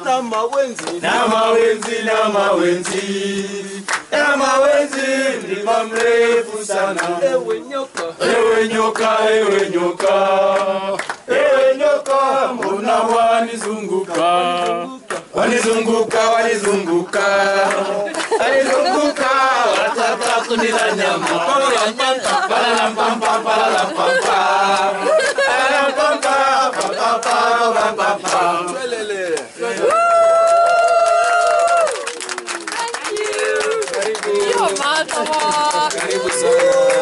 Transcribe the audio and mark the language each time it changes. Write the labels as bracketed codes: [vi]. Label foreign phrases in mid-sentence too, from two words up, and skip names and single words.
[sw] Na mawenzi, na mawenzi, na mawenzi, na mawenzi, mlima mrefu sana. Ewe nyoka, ewe nyoka, ewe nyoka, ewe nyoka, mbona wanizunguka? Wanizunguka, wanizunguka, wanizunguka, wataka kunila nyama. Palalampampa, palalampampa, palalampampa, palalampampa, palalampampa. [fi] Joo, mahtavaa! [sw] Karibu sana.